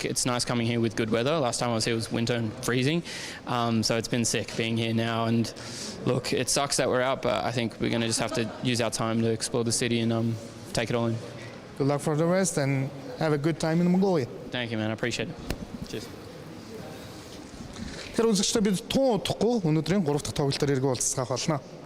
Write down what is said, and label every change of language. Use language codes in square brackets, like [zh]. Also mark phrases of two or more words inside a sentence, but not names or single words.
[en] It's nice coming here with good weather. Last time I was here was winter and freezing. So it's been sick being here now. And look, it sucks that we're out, but I think we're going to just have to use our time to explore the city and take it all in. Good luck for the rest and have a good time in Mongolia. Thank you, man. I appreciate it. Cheers. [mn] Тэр үзэгчдээ бид тун удахгүй өнөөдрийн 3 дахь тоглолтоор эргөө уулзах болно.